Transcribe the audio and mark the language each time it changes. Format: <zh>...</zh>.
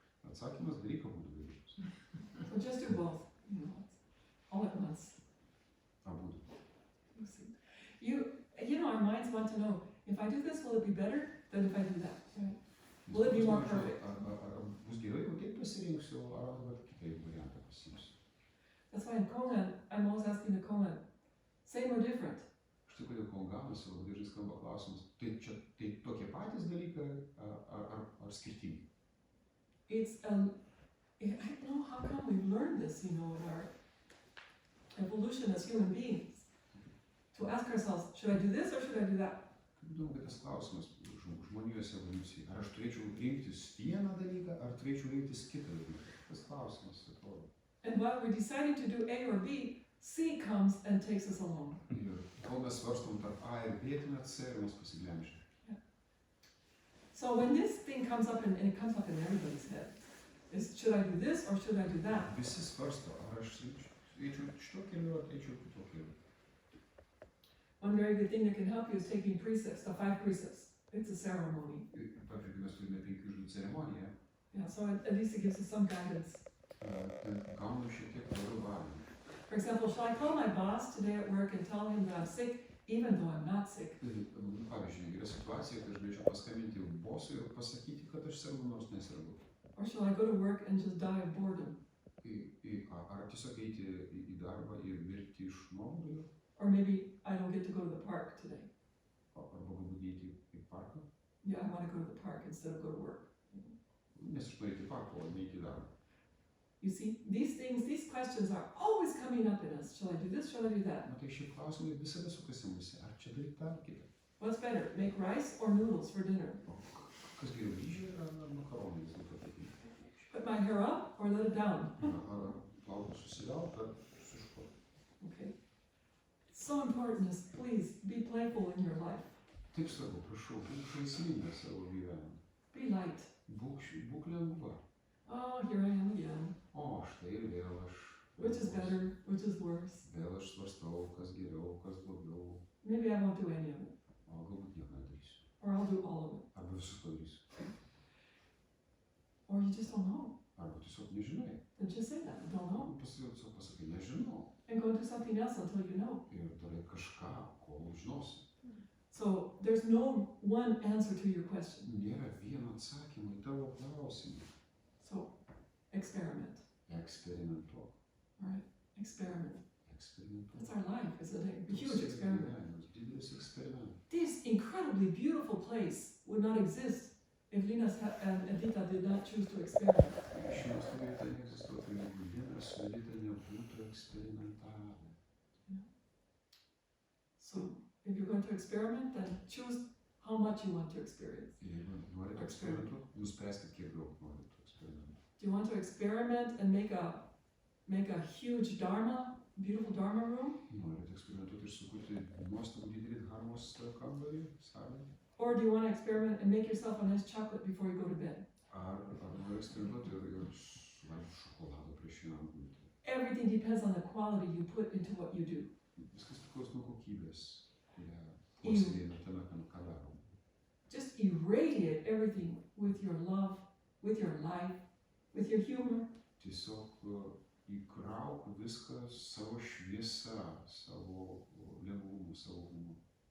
<lt>Atsakymas daryk abu dalykus.</lt> <en>So just do both, all at once.</en> <lt>Abu.</lt> <en>You see. Our minds want to know, if I do this, will it be better than if I do that? Right? Will it be more perfect?</en> <lt>Ar bus geriau, jeigu taip pasirinksiu, ar dabar kitaip variantą pasiimsiu.</lt> <en>That's why in Kongan, I'm always asking the Kongan, same or different?</en> <lt>Štai kodėl Konganas labai dažnai skamba klausimas, tai čia tai tokie patys dalykai ar skirtingi?</lt> <en>I don't know how come we've learned this, in our evolution as human beings. To ask ourselves, should I do this or should I do that?</en> <lt>Kaip įdomu, kad tas klausimas žmonijos evoliucijai. Ar aš turėčiau rinktis vieną dalyką, ar turėčiau rinktis kitą dalyką? Tas klausimas atrodo.</lt> <en>And while we're deciding to do A or B, C comes and takes us along.</en> <lt>Ir kol mes svarstom tarp A ir B, tuomet C ir mus pasiglemžia.</lt> <en>So when this thing comes up, and it comes up in everybody's head, is should I do this or should I do that?</en> <lt>Visi svarsto, ar aš eičiau šito keliu, ar eičiau kito keliu.</lt> <en>One very good thing that can help you is taking precepts, the 5 precepts. It's a ceremony.</en> <lt>Pavyzdžiui, mes turime 5 žodžių ceremoniją.</lt> <en>Yeah, so at least it gives us some guidance.</en> <lt>Gaunu šiek tiek daugiau valių.</lt> <en>For example, shall I call my boss today at work and tell him that I'm sick, even though I'm not sick?</en> <lt>Pavyzdžiui, yra situacija, kad aš galėčiau paskambinti bosui ir pasakyti, kad aš sergu, nors nesergu.</lt> <en>Or shall I go to work and just die of boredom?</en> <lt>Ar tiesiog eiti į darbą ir mirti iš nuobodulio?</lt> <en>Or maybe I don't get to go to the park today.</en> <lt>Arba galbūt eiti į parką?</lt> <en>Yeah, I want to go to the park instead of go to work.</en> <lt>Nes aš noriu eiti į parką, o ne eiti į darbą.</lt> <en>You see, these questions are always coming up in us. Shall I do this? Shall I do that?</en> <lt>Matai, šie klausimai visada sukasi mūsų. Ar čia daryti tą ar kitą?</lt> <en>What's better, make rice or noodles for dinner?</en> <lt>Kas geriau, ryžiai ar makaronai vis dėlto patinka?</lt> <en>Put my hair up or let it down?</en> <lt>Ar plaukus susivelt, ar susišuot?</lt> <en>Okay. It's so important is please be playful in your life.</en> <lt>Taip svarbu, prašau, būk žaisminga savo gyvenime.</lt> <en>Be light.</en> <lt>Būk lengva.</lt> <en>Oh, here I am again.</en> <lt>O, štai ir vėl aš.</lt> <en>Which is better, which is worse?</en> <lt>Vėl aš svarstau, kas geriau, kas blogiau.</lt> <en>Maybe I won't do any of it.</en> <lt>O galbūt nieko nedarysiu.</lt> <en>Or I'll do all of it.</en> <lt>Arba visus padarysiu.</lt> <en>Or you just don't know.</en> <lt>Arba tiesiog nežinai.</lt> <en>Then just say that. I don't know.</en> <lt>Tiesiog pasakai, nežinau.</lt> <en>And go do something else until you know.</en> <lt>Ir darai kažką, kol žinosi.</lt> <en>So there's no one answer to your question.</en> <lt>Nėra vieno atsakymo į tavo klausimą.</lt> <en>So experiment.</en> <lt>Eksperimentuok.</lt> <en>Right? Experiment.</en> <lt>Eksperimentuok.</lt> <en>That's our life, isn't it? A huge experiment.</en> <lt>Didelis eksperimentas.</lt> <en>This incredibly beautiful place would not exist if Lina and Edita did not choose to experiment.</en> <lt>Ši nuostabi vieta neegzistuotų, jeigu Lina su Edita nebūtų eksperimentavę.</lt> <en>So if you're going to experiment, then choose how much you want to experience.</en> <lt>Jeigu norite eksperimentuoti, nuspręskite, kiek daug norite eksperimentuoti.</lt> <en>Do you want to experiment and make a huge Dharma, beautiful Dharma room?</en> <lt>Norite eksperimentuoti ir sukurti nuostabų didelį Dharmos kambarį, salę?</lt> <en>Or do you want to experiment and make yourself a nice chocolate before you go to bed?</en> <lt>Ar nori eksperimentuoti ir suvalgyti šokolado prieš einant gulti?</lt> <en>Everything depends on the quality you put into what you do.</en> <lt>Viskas priklauso nuo kokybės, kurią puoselėjame tame, ką darom.</lt> <en>Just irradiate everything with your love, with your life, with your humor.</en> <lt>Tiesiog įkrauk viską savo šviesa, savo lengvumu, savo humoru.</lt>